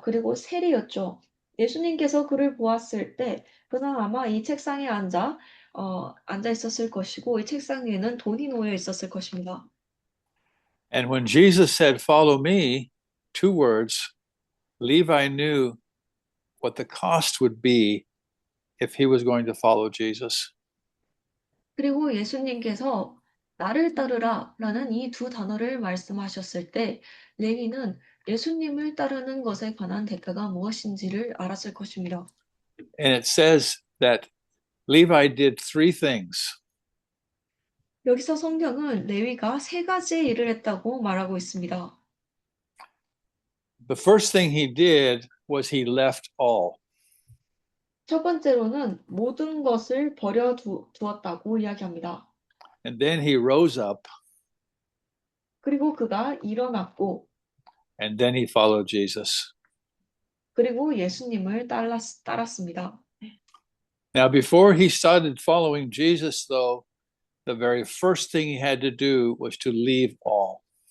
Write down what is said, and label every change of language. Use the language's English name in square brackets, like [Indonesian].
[Korean] 그리고 세리였죠. 예수님께서 그를 보았을 때 그는 아마 이 책상에 앉아 있었을 것이고 이 책상 위에는 돈이 놓여 있었을 것입니다. [English] And when Jesus said, "Follow me," two words, Levi knew what the cost would be if he was going to follow Jesus. [Korean] 그리고 예수님께서 나를 따르라 라는 이 두 단어를 말씀하셨을 때 레위는 예수님을 따르는 것에 관한 대가가 무엇인지를 알았을 것입니다. [English] And it says that Levi did three things. [Korean] 여기서 성경은 레위가 세 가지의 일을 했다고 말하고 있습니다. [English] The first thing he did was he left all. [Korean] 첫 번째로는 모든 것을 두었다고 이야기합니다. [English] And then he rose up, [Korean] 그리고 그가 일어났고 [English] and then he followed Jesus. [Korean] 그리고 예수님을 따랐습니다. [English] Now, before he started following Jesus, though, the very first thing he had to do was to leave all.